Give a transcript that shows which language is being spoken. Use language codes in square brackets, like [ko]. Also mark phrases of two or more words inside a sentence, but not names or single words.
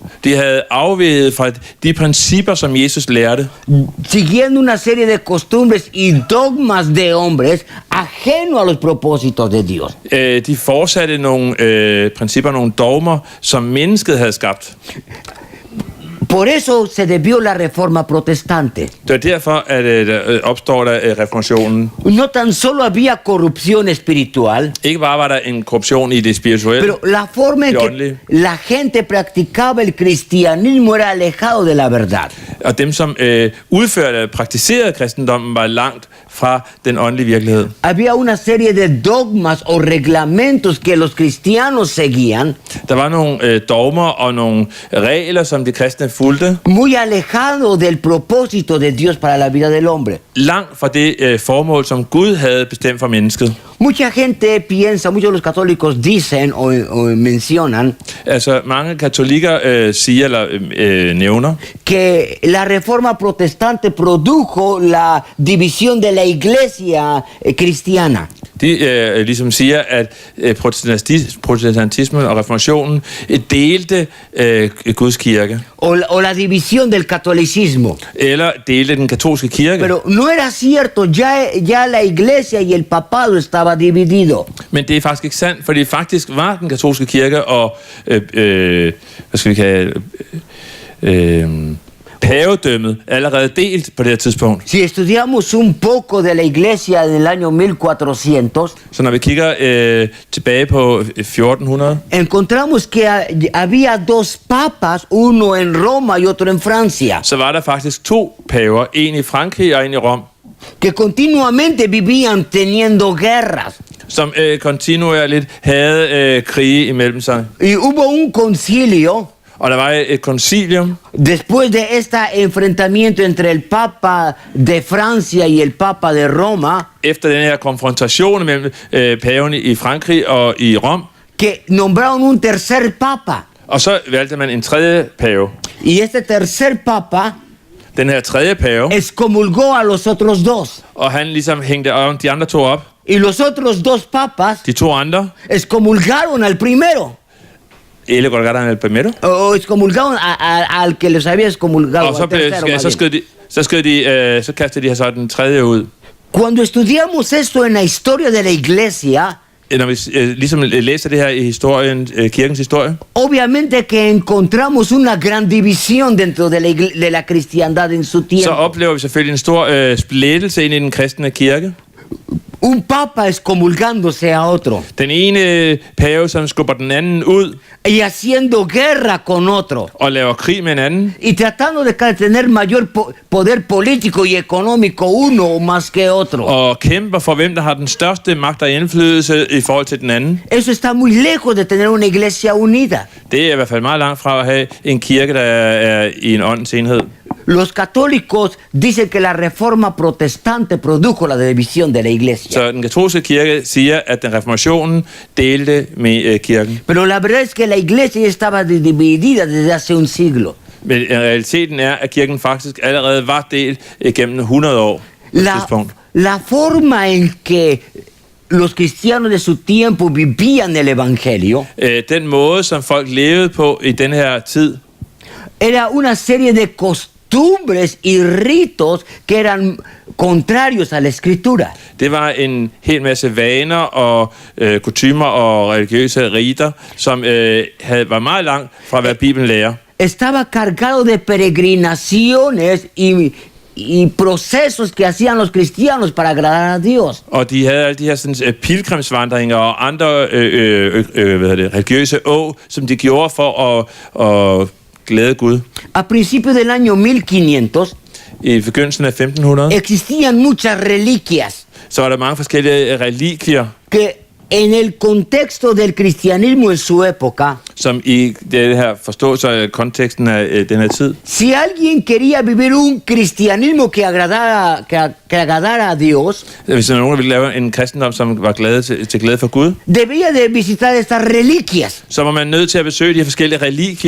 [da] De havde afveget fra de principper, som Jesus lærte. [es] Siguiendo una serie de costumbres y dogmas de hombres ajeno a los propósitos de Dios. [da] De fortsatte nogle principper, nogle dogmer, som mennesket havde skabt. [es] Por eso se debió la reforma protestante. [da] Det er derfor, at opstår der reformationen. [es] No tan solo había corrupción espiritual, [da] Ikke bare var der en korruption i det spirituelle, [es] pero la forma en que la gente practicaba el cristianismo era alejado de la verdad. [da] og dem, som udførte og praktiserede kristendommen, var langt fra den åndelige virkelighed. [es] Había una serie de dogmas o reglamentos que los cristianos seguían, [da] Der var nogle dogmer og nogle regler, som de kristne fulgte, [es] muy alejado del propósito de Dios para la vida del hombre. [da] langt fra det formål, som Gud havde bestemt for mennesket. [es] Mucha gente piensa, muchos de los católicos dicen o mencionan [da] Altså, mange katolikker siger eller nævner, [es] que la reforma protestante produjo la división de la iglesia cristiana. [da] de ligesom siger, at protestantismen og reformationen delte Guds kirke. [es] O la división del catolicismo. [da] Eller delte den katolske kirke. [es] Pero no era cierto, ya la iglesia y el papado estaba dividido. [da] Men det er faktisk ikke sandt, fordi faktisk var den katolske kirke og hvad skal vi kalde pavedømmet allerede delt på det her tidspunkt. [es] Si estudiamos un poco de la iglesia en el año 1400, [da] Så når vi kigger tilbage på 1400, [es] encontramos que había dos papas, uno en Roma y otro en Francia, [da] så var der faktisk 2 paver, en i Frankrig og en i Rom, [es] que continuamente vivían teniendo guerras. [da] som kontinuerligt havde krige imellem sig. [es] Y hubo un concilio [da] Og der var et koncilium, [es] después de este enfrentamiento entre el Papa de Francia y el Papa de Roma, [da] efter den her konfrontation mellem paven i Frankrig og i Rom, [es] que nombraron un tercer Papa. [da] og så valgte man en tredje pave. [es] Y este tercer Papa [da] Den her tredje pave, [es] excomulgó a los otros dos. [da] og han ligesom hængte de andre 2 op. [es] Y los otros dos papas [da] De 2 andre, [es] excomulgaron al primero. y le colgaron el primero. O excomulgaron al que les había excomulgado. [da] Og så, [es] al tercero, más bien. [da] så kastede de så den tredje ud. [es] Cuando estudiamos esto en la historia de la iglesia, [da] Når vi ligesom læser det her i historien, kirkens historie, [es] obviamente que encontramos una gran división dentro de la cristiandad en su [da] så [es] tiempo. [da] oplever vi selvfølgelig en stor splittelse ind i den kristne kirke. [es] Un papa excomulgándose a otro [da] Den ene pave, som skubber den anden ud [es] y haciendo guerra con otro [da] og laver krig med en anden, [es] y tratando de tener mayor poder político y económico uno más que otro. [da] og kæmper for, hvem der har den største magt og indflydelse i forhold til den anden. [es] Eso está muy lejos de tener una iglesia unida. [da] Det er i hvert fald meget langt fra at have en kirke, der er i en åndens enhed. [es] Los católicos dicen que la reforma protestante produjo la división de la iglesia. [da] Så den katolske kirke siger, at den reformationen delte med kirken. [es] Pero la verdad es que la iglesia ya estaba dividida desde hace un siglo. [da] Men realiteten er, at kirken faktisk allerede var delt gennem 100 år. [es] La forma en que los cristianos de su tiempo vivían el evangelio [da] Den måde, som folk levede på i den her tid, [es] era una serie de costumbres costumbres y ritos que eran contrarios a la escritura. [da] Det var en hel masse vaner og kutymer og religiøse riter, som var meget langt fra, hvad Bibelen lærer. [es] Estaba cargado de peregrinaciones y procesos que hacían los cristianos para agradar a Dios. [da] Og de havde alle de her sådan, pilgrimsvandringer og andre religiøse som de gjorde for at glæde Gud. [es] A principios del año 1500 [da] I begyndelsen af 1500, [es] existían muchas reliquias [da] så var der mange forskellige religier, [es] que en el contexto del cristianismo en su época, [da] som i det her forståelse af konteksten af den her tid, [es] si alguien quería vivir un cristianismo que agradara a Dios, [da] hvis der nogen, der ville lave en kristendom, som var til glæde for Gud, [es] debía de visitar estas reliquias. [da] så var man nødt til at besøge de her forskellige religier.